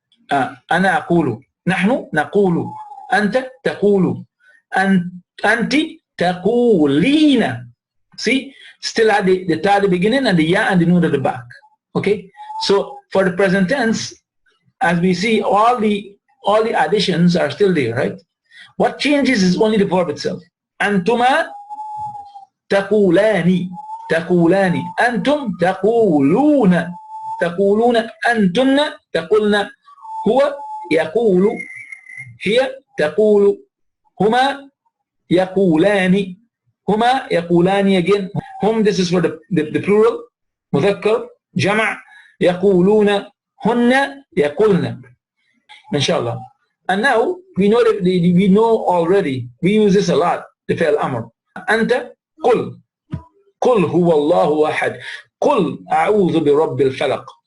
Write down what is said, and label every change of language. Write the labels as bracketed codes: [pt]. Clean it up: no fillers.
[ar] أنا أقول نحن نقول أنت تقول أنت تقولين. [en] See, still at the ta at the beginning and the ya and the noon at the back. Okay, so for the present tense, as we see, all the additions are still there, right? What changes is only the verb itself. [ar] أنتما تقولان تقولان أنتم تقولون تقولون أنتن تقولن هو يقول هي تقول هما يقولان هما يقولان again. [en] Hum, this is for the plural. [ar] مذكر جمع يقولون هن يقولن. Inshallah. [en] And now we know that we know already. We use this a lot. The fi'l amr. [ar] أنت قل قل هو الله أحد قل أعوذ برب الفلق.